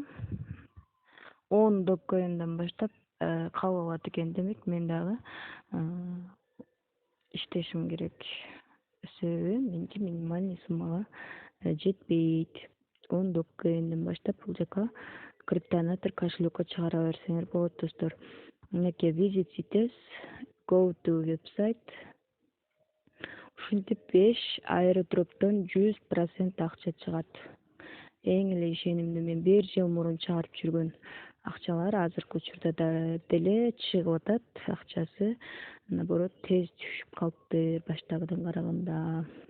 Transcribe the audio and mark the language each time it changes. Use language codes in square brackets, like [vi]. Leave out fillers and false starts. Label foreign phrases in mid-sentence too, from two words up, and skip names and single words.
[ky] 10 Dogecoin'дан баштап кабыл алат экен. Демек мен дагы иштешим керек. Себеби меники минимальный суммага жетпейт. 10 Dogecoin'ден баштап бул жака криптонатор кошелекке чыгара берсеңер болот достор. [en] Мынакей visit sites, go to website. [ky] Ушинтип 5 аэродроптон 100% акча чыгат. Эң эле ишенимдүү, мен 1 жыл мурун чыгарып жүргөн акчалар азыркы учурда деле чыгып атат акчасы. Наоборот, тез түшүп калыпты баштагыдан караганда.